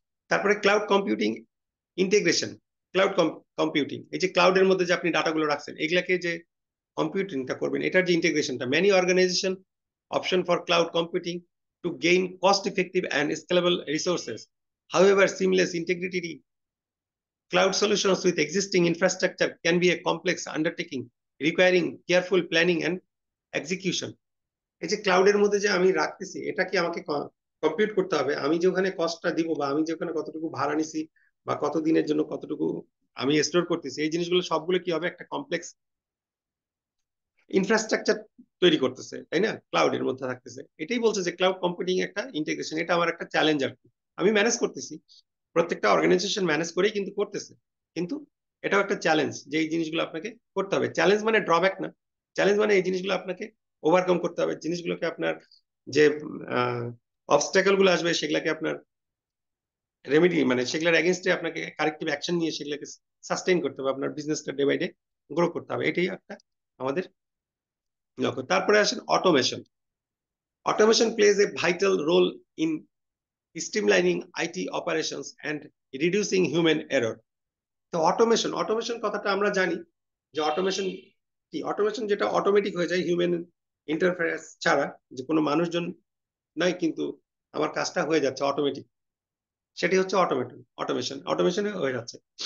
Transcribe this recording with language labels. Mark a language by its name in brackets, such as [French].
[Bangla] তারপরে cloud computing integration, computing, এই যে ক্লাউডের মধ্যে যে আপনি ডাটাগুলো রাখছেন, এগুলাকে যে কম্পিউটিংটা করবেন, এটার যে ইন্টিগ্রেশনটা, [English] Many organization option for cloud computing to gain cost effective and scalable resources. However, seamless integrity cloud solutions with existing infrastructure can be a complex undertaking requiring careful planning and execution. [Bangla] এই যে ক্লাউডের মধ্যে যে আমি রাখতেছি, এটা কি আমাকে compute করতে হবে, আমি যে ওখানে কস্টটা দিব বা আমি যে ওখানে কতটুকু ভাড়া নিছি বা কত দিনের জন্য কতটুকু আমি স্টোর করতেছি, এই জিনিসগুলো সবগুলো কি হবে, একটা কমপ্লেক্স ইনফ্রাস্ট্রাকচার তৈরি করতেছে, তাই না? ক্লাউডের মধ্যে থাকতেছে, এটাই বলছে যে ক্লাউড কম্পিউটিং একটা ইন্টিগ্রেশন, এটা আমার একটা চ্যালেঞ্জ আর কি। আমি ম্যানেজ করতেছি, প্রত্যেকটা অর্গানাইজেশন ম্যানেজ করেই কিন্তু করতেছে, কিন্তু এটাও একটা চ্যালেঞ্জ যে এই জিনিসগুলো আপনাকে করতে হবে। চ্যালেঞ্জ মানে ড্রব্যাক না, চ্যালেঞ্জ মানে এই জিনিসগুলো আপনাকে ওভারকাম করতে হবে, জিনিসগুলোকে আপনার যে অবস্টাকেল গুলো আসবে সেগুলোকে আপনার রেমেডি মানে সেগুলোর এগেনস্টে আপনাকে কারেক্টিভ অ্যাকশন নিয়ে সেগুলোকে সাস্টেইন করতে হবে, আপনার বিজনেসটা ডে বাই ডে গ্রো করতে হবে, এটাই একটা আমাদের লক্ষ্য। তারপরে আসেন automation. [English] Automation plays a vital role in streamlining IT operations and reducing human error. [Bangla] তো অটোমেশন কথাটা আমরা জানি যে অটোমেশন কি, অটোমেশন যেটা অটোমেটিক হয়ে যায় হিউম্যান ইন্টারফেরেন্স ছাড়া, যে কোনো মানুষজন নাই কিন্তু আমার কাজটা হয়ে যাচ্ছে অটোমেটিক, সেটি হচ্ছে অটোমেশনে হয়ে যাচ্ছে।